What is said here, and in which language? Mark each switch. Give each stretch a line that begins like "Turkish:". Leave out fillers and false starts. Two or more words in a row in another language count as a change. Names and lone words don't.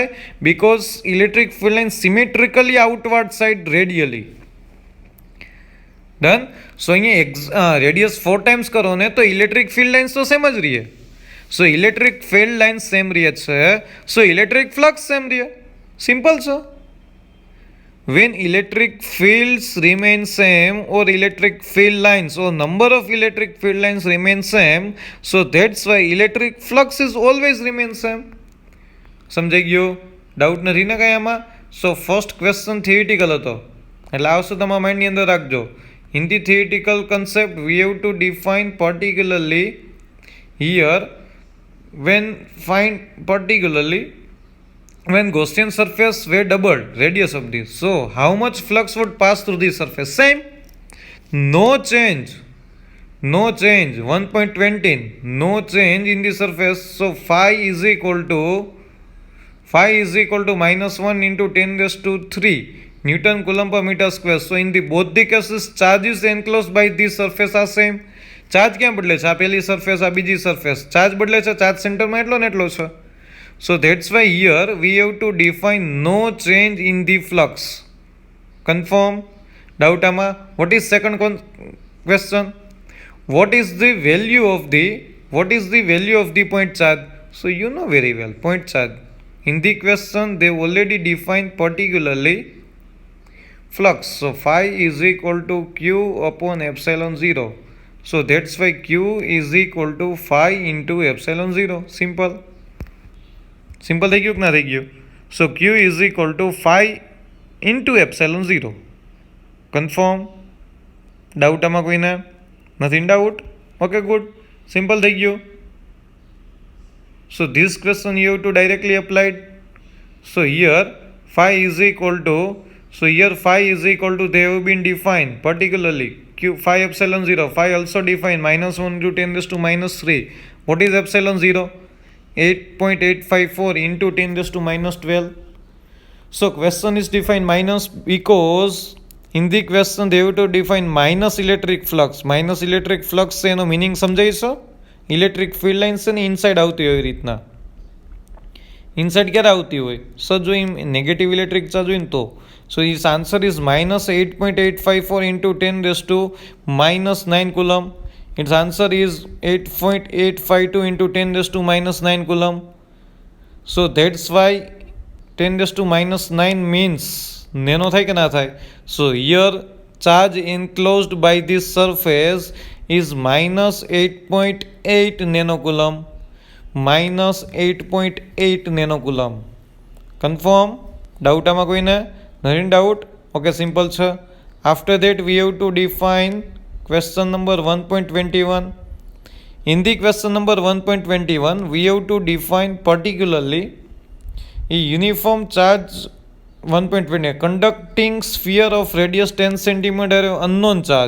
English: because electric field line symmetrically outward side radially. ડન.
Gujarati: સો અહીંયા રેડિયસ 4 ટાઈમ્સ કરો ને તો
English: electric field lines
Gujarati: તો સેમ જ રહીએ.
English: so electric field lines same
Gujarati: રહે છે,
English: so electric flux same રહે.
Gujarati: સિમ્પલ છે.
English: When electric fields remain same or electric field lines or number of electric field lines remain same, so that's why electric flux is always remain same.
Gujarati: સમજાઈ ગયું? ડાઉટ નથી ને કાંઈ આમાં? સો
English: first question theoretical
Gujarati: હતો એટલે આવશે તમારા માઇન્ડની અંદર રાખજો.
English: in the theoretical concept we have to define particularly here when Gaussian surface were doubled radius of this, so how much flux would pass through the surface? Same, no change 1.20, no change in the surface. So phi is equal to phi is equal to -1 into 10 raised to 3 Newton coulomb per meter square. So in the both the cases charge is enclosed by this surface are same.
Gujarati: ચાર્જ ક્યાં બદલે છે? આ પેલી સરફેસ, આ બીજી સરફેસ. ચાર્જ બદલે છે, ચાર્જ સેન્ટરમાં એટલો ને એટલો છે.
English: so that's why here we have to define no change in the flux. confirm? doubt આમાં? what is second question? What is the value of the point charge? So you know very well point charge. In the question they already defined particularly flux. So phi is equal to q upon epsilon 0. So that's why q is equal to phi into epsilon 0. Simple. Simple
Gujarati: થઈ ગયું કે ના થઈ ગયું?
English: So q is equal to phi into epsilon 0. Confirm? Doubt
Gujarati: આમાં કોઈને?
English: Nothing doubt? Okay, good. Simple
Gujarati: થઈ ગયું.
English: So this question you have to directly apply. So here phi is equal to, they have been defined particularly q phi epsilon 0. Phi also defined -1 into 10 raised to -3. What is epsilon 0? 8.854 into 10 raised to -12. So question is defined minus because in the question they have to define minus electric flux. Minus electric flux
Gujarati: છે એનો મિનિંગ સમજાઈ છો?
English: electric field line
Gujarati: છે ને ઇનસાઇડ આવતી હોય એવી રીતના. ઇનસાઇડ ક્યારે આવતી હોય? સર જો
English: negative electric charge
Gujarati: હોય ને તો.
English: so his answer is -8.854 into 10 raised to -9 coulomb. Its answer is 8.852 into 10 raised to -9 coulomb. So that's why 10 raised to -9 means nano
Gujarati: થાય કે ના થાય?
English: So here charge enclosed by this surface is -8.8 nanocoulomb. -8.8 nanocoulomb. Confirm?
Gujarati: Doubt આમાં કોઈને?
English: Nothing doubt? Okay, simple છે. After that we have to define question number 1.21. In the question number 1.21 we have to define particularly a uniform charge. 1.20 conducting sphere of radius 10 cm unknown charge.